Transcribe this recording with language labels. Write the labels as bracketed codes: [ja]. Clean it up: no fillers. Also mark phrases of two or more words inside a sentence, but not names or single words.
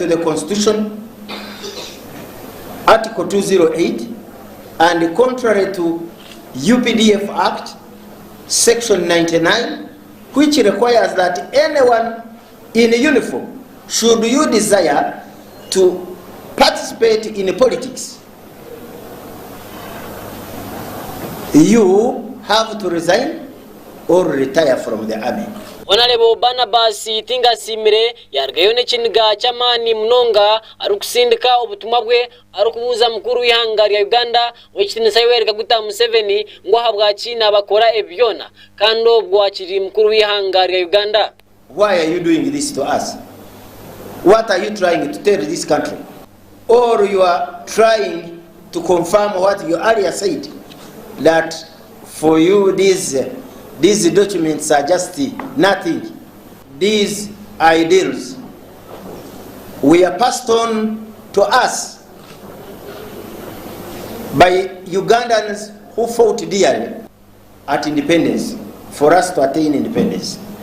[en] the Constitution, Article 208, and contrary to UPDF Act, Section 99, which requires that anyone in uniform, should you desire to participate in politics, you have to resign or retire from the army. [nyn] Honorable Barnabas Tingasimire yargayo n'ekiniga cy'amani mnonga arukusindika obutumwa bwe arukubuza mukuru w'ihanga lya Uganda wekitinisa Yoweri Kaguta Museveni ngo ahabwa China bakora ebyona kandi obwo akiri mukuru w'ihanga lya Uganda. [en] Why are you doing this to us? What are you trying to tell this country? Or you are trying to confirm what you earlier said, that for you these documents are just nothing. These ideals were passed on to us by Ugandans who fought dearly at independence, for us to attain independence.